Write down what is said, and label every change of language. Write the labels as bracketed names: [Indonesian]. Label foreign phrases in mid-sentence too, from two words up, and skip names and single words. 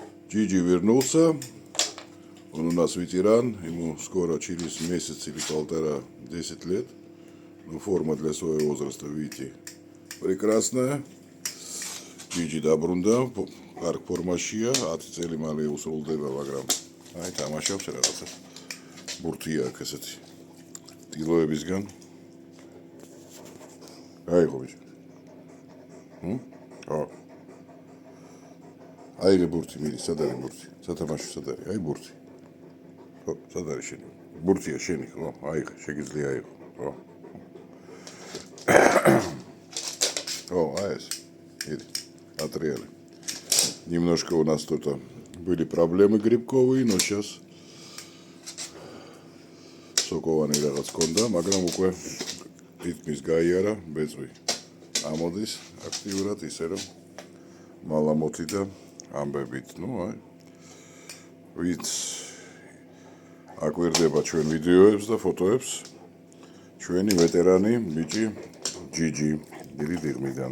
[Russian] Джиджи вернулся. Он у нас ветеран. Ему скоро через месяц или полтора 10 лет. Ну, форма для своего возраста, видите, прекрасная. [Georgian] ჯიჯი დაბრუნდა. კარგ ფორმაშია. Ათი მალე უსრულდება, მაგრამ აი თამაშობს რაღაცა. ბურთია აქ ესეთი. ტილოებისგან. აი ხო ბიჭო. ხო. აი ბურთი მიდის, სად არის ბურთი? სათამაშო სად არის? აი ბურთი. ხო, სად არის შენი? ბურთია შენი, ხო? აი შეგიძლია აიღო, ხო? [Russian] О, айс. Иди. Отрезали. Немножко у нас тут были проблемы грибковые, но сейчас [Georgian] сокოვანი რაღაც კონდა, მაგრამ უკვე რიტმის გაიარა, ბეწვი ამოდის აქტიურად ისე რომ მალამოთი და ამბებით, ну, აი ვიც აკვირდება ჩვენ ვიდეოებს და ფოტოებს ჩვენი ვეტერანი ბიჭი ჯიჯი დიდი დიღმიდან.